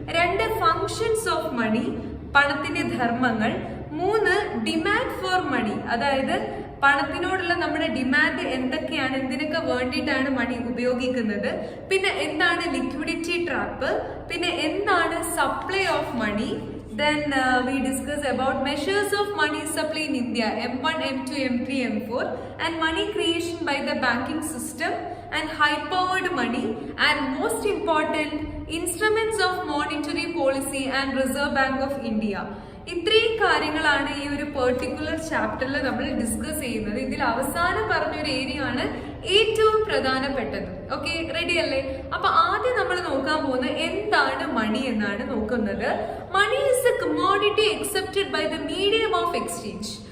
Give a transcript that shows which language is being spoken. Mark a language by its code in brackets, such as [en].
[ml] 2 [en] functions of money, [ml] പണത്തിന്റെ ധർമ്മങ്ങൾ. 3 [en] demand for money, [ml] അതായത് പണത്തിനോടുള്ള നമ്മുടെ ഡിമാൻഡ് എന്തൊക്കെയാണ്, എന്തിനൊക്കെ വേണ്ടിയിട്ടാണ് മണി ഉപയോഗിക്കുന്നത്. പിന്നെ എന്താണ് ലിക്വിഡിറ്റി ട്രാപ്പ്, പിന്നെ എന്താണ് [en] Supply of money. Then we discuss about measures of money supply in India, M1, M2, M3, M4, and money creation by the banking system and high-powered money, and most important, instruments of monetary policy and Reserve Bank of India. [ml] ഇത്രയും കാര്യങ്ങളാണ് ഈ ഒരു particular ചാപ്റ്ററിൽ നമ്മൾ discuss ചെയ്യുന്നത്. ഇതിൽ അവസാനം പറഞ്ഞൊരു ഏരിയ ആണ് ഏറ്റവും പ്രധാനപ്പെട്ടത്. ഓക്കെ, റെഡി അല്ലേ? അപ്പൊ ആദ്യം നമ്മൾ നോക്കാൻ പോകുന്നത് എന്താണ് മണി എന്നാണ് നോക്കുന്നത്. [en] Money is a commodity accepted by the medium of exchange.